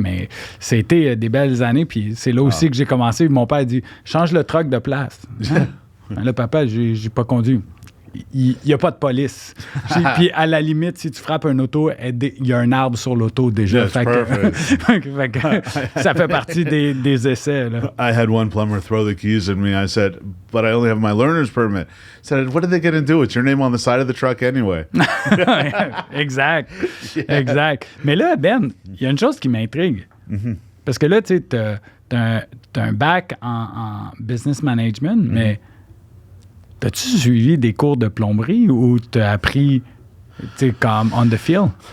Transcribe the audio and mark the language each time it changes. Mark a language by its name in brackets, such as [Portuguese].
[French] Mais c'était des belles années. Puis c'est là aussi que j'ai commencé. Mon père dit, change le truck de place. Là, papa, j'ai pas conduit. Il n'y a pas de police. Puis à la limite, si tu frappes un auto, il y a un arbre sur l'auto déjà. Fait que ça fait partie des essais. Là. [English] I had one plumber throw the keys at me. I said, but I only have my learner's permit. He said, what are they going to do? It's your name on the side of the truck anyway. [French] Exact. [English] Yeah. [French] Exact. Mais là, Ben, il y a une chose qui m'intrigue. Parce que là, tu sais, t'as un bac en business management, mais t'as-tu suivi des cours de plomberie ou t'as appris, tu sais, comme [English] on the field?